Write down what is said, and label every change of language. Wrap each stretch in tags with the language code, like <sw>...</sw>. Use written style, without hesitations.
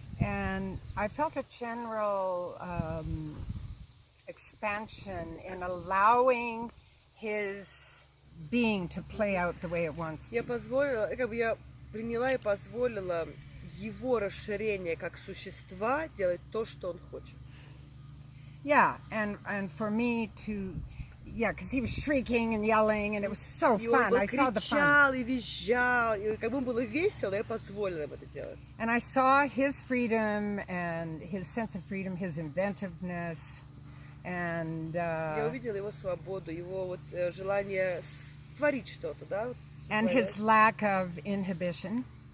<en>And I felt a general expansion in allowing his being to play out the way it wants to.</en> <ru>я позволила, как бы я приняла и позволила его расширение как существа делать то, что он хочет.</ru> <en>Yeah, and for me to, yeah, because he was shrieking and yelling, and it was so</en> <ru>И он</ru> <en>fun.</en> <ru>был</ru> <en>I saw the fun.</en> <ru>кричал и визжал, и как бы ему было весело, я позволила им это делать.</ru> <en>And I saw his freedom and his sense of freedom, his inventiveness, and</en> <ru>Я увидела его свободу, его вот желание творить что-то, да? Вот,</ru> <en>and his lack of inhibition.</en>